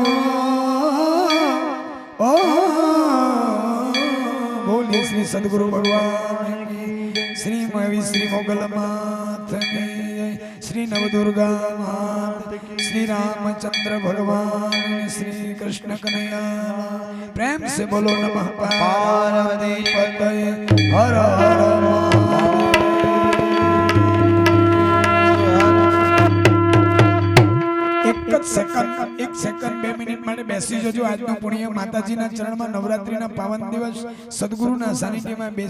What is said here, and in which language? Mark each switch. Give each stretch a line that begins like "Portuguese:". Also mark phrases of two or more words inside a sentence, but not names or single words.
Gujarati: ઓ બોલી શ્રી સદગુરુ ભગવાન કી શ્રી મહાવીર શ્રી મોગલ માત કી શ્રી નવદુર્ગા માત શ્રી રામચંદ્ર ભગવાન શ્રી કૃષ્ણ કનૈયા પ્રેમ
Hindi: से बोलो नमः पार्वती पतये हर हर महादेव।
Gujarati: એક સેકન્ડ 2 મિનિટ માટે બેસી જજો. આજનો પુણ્ય માતાજીના ચરણમાં નવરાત્રીના પાવન દિવસ સદગુરુના સાનિધ્યમાં બેસી